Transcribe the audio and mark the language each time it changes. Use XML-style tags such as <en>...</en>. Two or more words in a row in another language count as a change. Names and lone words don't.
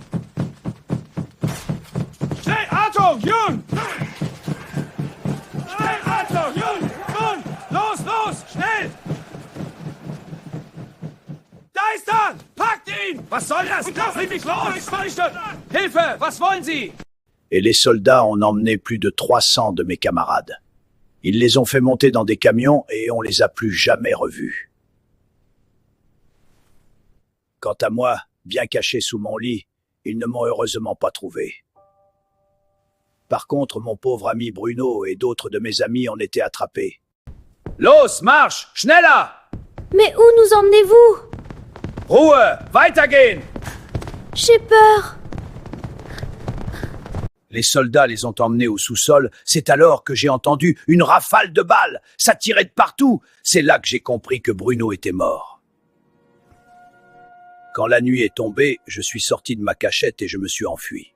<de>Schnell, Achtung, Jun! Schnell, Achtung, Jun! Jun! Los, los, schnell! Da ist er! Packt ihn! Was soll das? Lass mich los! Hilfe! Was wollen Sie?</de> <fr>Et les soldats ont emmené plus de 300 de mes camarades. Ils les ont fait monter dans des camions et on les a plus jamais revus. Quant à moi, bien caché sous mon lit, ils ne m'ont heureusement pas trouvé. Par contre, mon pauvre ami Bruno et d'autres de mes amis en étaient attrapés.</fr> <de>Los, marsch! Schneller!</de> <fr>Mais où nous emmenez-vous?</fr> <de>Ruhe! Weitergehen!</de> <fr>J'ai peur. Les soldats les ont emmenés au sous-sol. C'est alors que j'ai entendu une rafale de balles. Ça tirait de partout. C'est là que j'ai compris que Bruno était mort. Quand la nuit est tombée, je suis sorti de ma cachette et je me suis enfui.</fr>